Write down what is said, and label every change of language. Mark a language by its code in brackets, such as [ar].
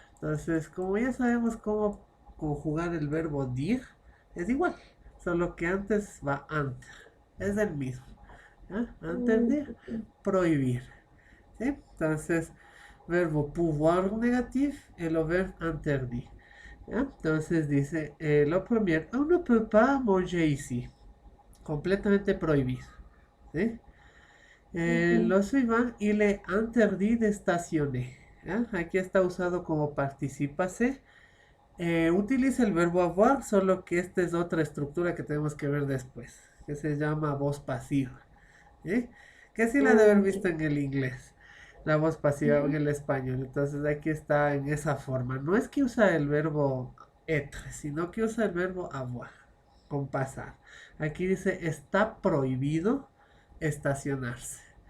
[es] Entonces, como ya sabemos cómo conjugar el verbo dir, es igual, solo que antes va antes. Es el mismo. ¿Ya? Interdire, prohibir. ¿Sí? Entonces, verbo pouvoir [fr] negatif et le verbe interdit. [es] ¿Ya? Entonces dice, lo primero, [fr] on ne peut pas manger ici. [es] Completamente prohibido. ¿Sí? [fr] Lo suivant, il est interdit de stationner. [es] ¿Ya? Aquí está usado como participase. Utiliza el verbo avoir, solo que esta es otra estructura que tenemos que ver después, que se llama voz pasiva. ¿Eh? Que sí la de haber visto en el inglés, la voz pasiva en el español. Entonces aquí está en esa forma. No es que usa el verbo être, sino que usa el verbo avoir, con pasar. Aquí dice, está prohibido estacionarse.